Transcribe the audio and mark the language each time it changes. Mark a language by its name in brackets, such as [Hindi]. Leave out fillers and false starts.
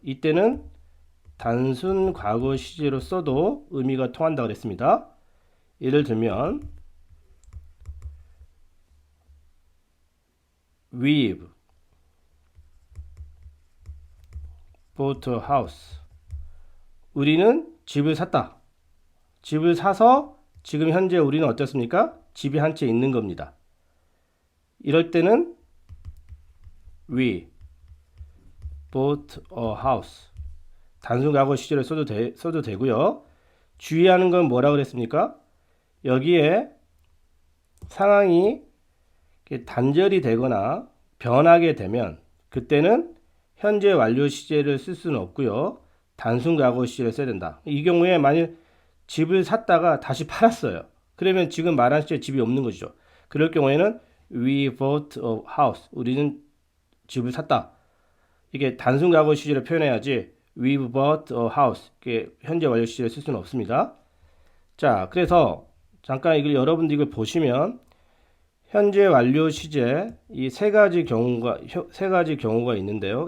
[Korean] 이때는 단순 과거 시제로 써도 의미가 통한다고 그랬습니다. 예를 들면 [English] We've bought a house. [Korean] 우리는 집을 샀다. 집을 사서 지금 현재 우리는 어떻습니까? 집이 한 채 있는 겁니다. 이럴 때는 [English] We bought a house. [Korean] 단순 과거 시제를 써도 되고요. 주의하는 건 뭐라고 그랬습니까? 여기에 상황이 단절이 되거나 변하게 되면 그때는 현재 완료 시제를 쓸 수는 없고요. 단순 과거 시제를 써야 된다. 이 경우에 만일 집을 샀다가 다시 팔았어요. 그러면 지금 말한 시제 집이 없는 것이죠. 그럴 경우에는 [English] We bought a house. [Korean] 우리는 집을 샀다. 이게 단순 과거 시제를 표현해야지 [English] We've bought a house. [Korean] 이게 현재 완료 시제를 쓸 수는 없습니다. 자, 그래서 잠깐 여러분들 이걸 보시면 현재 완료 시제 이 세 가지 경우가 있는데요.